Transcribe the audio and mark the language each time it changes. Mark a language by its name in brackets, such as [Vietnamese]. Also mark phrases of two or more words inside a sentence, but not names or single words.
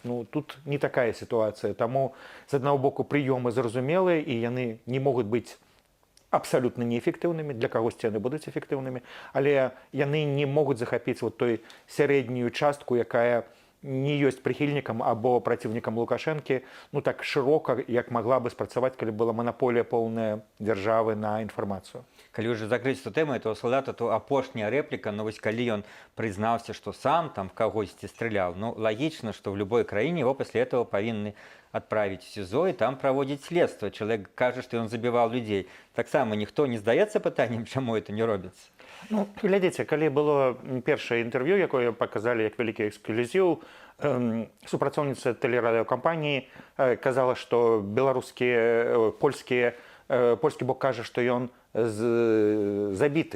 [Belarusian] Ну, тут не такая сітуацыя. Таму, з аднаго боку, прыёмы зразумелыя, і яны не могуць быць абсалютна неэфектыўнымі, для кагосьці яны будуць эфектыўнымі, але яны не могуць захапіць вот той сярэднюю частку, якая не ёсць прыхільнікам або праціўнікам Лукашэнкі, ну так шырока, як магла бы спрацаваць, калі была манаполія поўная дзяржавы на інфармацыю. Калі ўжо закрыць эту тэму этого салдата, то апошняя рэпліка, ну вось калі ён прызнаўся, што сам там в кагосьці стрелял, ну лагічна, што в любой краіне [Russian] его после этого [Belarusian] павінны [Russian] отправить в СИЗО и там проводить следствие. Человек кажет, что он забивал людей. [Belarusian] Так само никто не здаецца пытаннем, чаму это не робіцца. Ну, глядзіце, калі было першае інтэрв'ю, якое паказалі як вялікі эксклюзіў, супрацоўніца тэлерадыёкампаніі казала, што польскі бок кажа, што ён забіты.